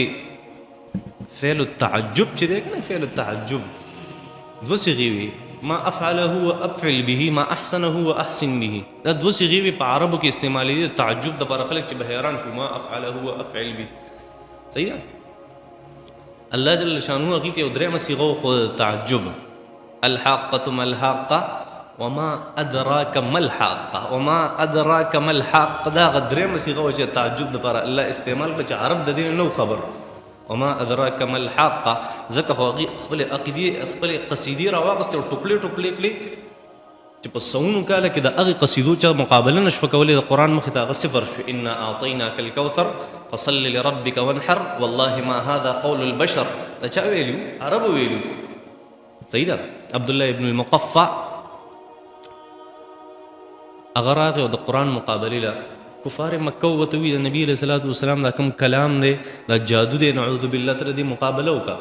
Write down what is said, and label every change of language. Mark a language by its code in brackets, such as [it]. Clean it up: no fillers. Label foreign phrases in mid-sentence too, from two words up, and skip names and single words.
[ar] فعل التعجب [ps] چې دی که نه، [ar] فعل التعجب [ps] 2 صیغې وي. [ar] ما افعله وافعل به، ما احسنه واحسن به. [ps] دا 2 صیغې وي په عربو کې استعمالېدې د تعجب دپاره. خلک چې به حیران شو [ar] ما افعله وافعل به. [ps] صحیح ده. [ar] الله جل شانه [ps] هغې ته یو 3مه صیغه وښوده د تعجب. [ar] الحاقة ما الحاقة وما ادراک ما الحاقة وما ادراک ما الحاقة. [ps] دا هغه 3مه صیغه وه چې تعجب دپاره الله استعمال کړه چې عرب د دې نه نو خبر. [ar] وما ادراک ما الحاقة [ps] ځکه خو هغې خپلې عقیدې خپلې قصیدې راواغستې او ټوکلې ټوکلې کړې چې په سوونو کاله کې د هغې قصیدو چا مقابله نه شوه کولی. د قرآن مخې ته هغه صفر شو. [ar] انا اعطیناک الکوثر فصل لربک وانحر والله ما هذا قول البشر. [ps] دا چا ویلي؟ عربو ویلي. صحیح ده. عبدالله ابن المقفع هغه راغی او د قرآن مقابلې له کفار مکه ورته وي د نبي [ar] علیه صلات وسلام [ps] دا کوم کلام دی دا جادو دی [ar] نعوذ بالله [ps] تر دې مقابله وکړه.